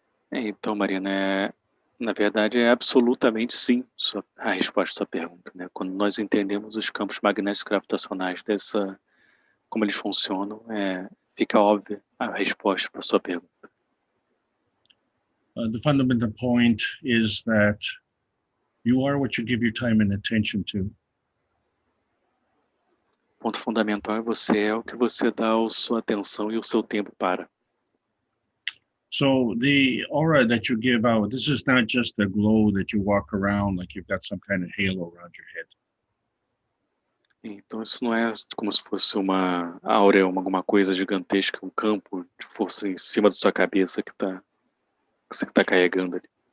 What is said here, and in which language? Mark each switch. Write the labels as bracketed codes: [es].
[pt] Então, Mariana, na verdade é absolutamente sim a resposta à sua pergunta, né? Quando nós entendemos os campos magnéticos gravitacionais como eles funcionam, fica óbvia a resposta para a sua pergunta. [en] The fundamental point is that you are what you give your time and attention to. [pt] O ponto fundamental você é o que você dá a sua atenção e o seu tempo para. [en] So the aura that you give out, this is not just a glow that you walk around like you've got some kind of halo around your head. [pt] Então isso não é como se fosse uma áurea, alguma coisa gigantesca, um campo de força em cima da sua cabeça que você está carregando ali.